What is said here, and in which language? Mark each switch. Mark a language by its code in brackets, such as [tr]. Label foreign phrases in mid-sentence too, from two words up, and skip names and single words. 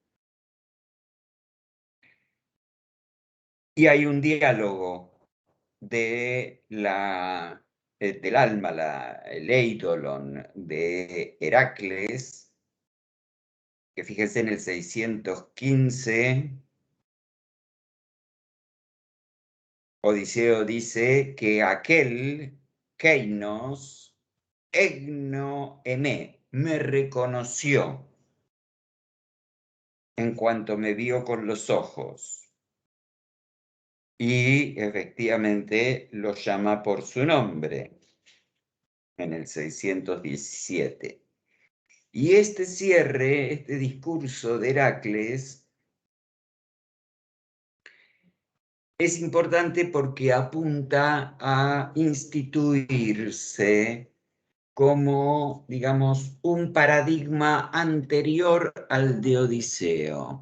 [es] Y hay un diálogo del alma, el eidolon de Heracles, que fíjense en el 615, Odiseo dice que aquel [el] κεῖνος ἔγνω ἐμέ, [es] me reconoció en cuanto me vio con los ojos. Y efectivamente lo llama por su nombre en el 617. Y este cierre, este discurso de Heracles, es importante porque apunta a instituirse como, digamos, un paradigma anterior al de Odiseo.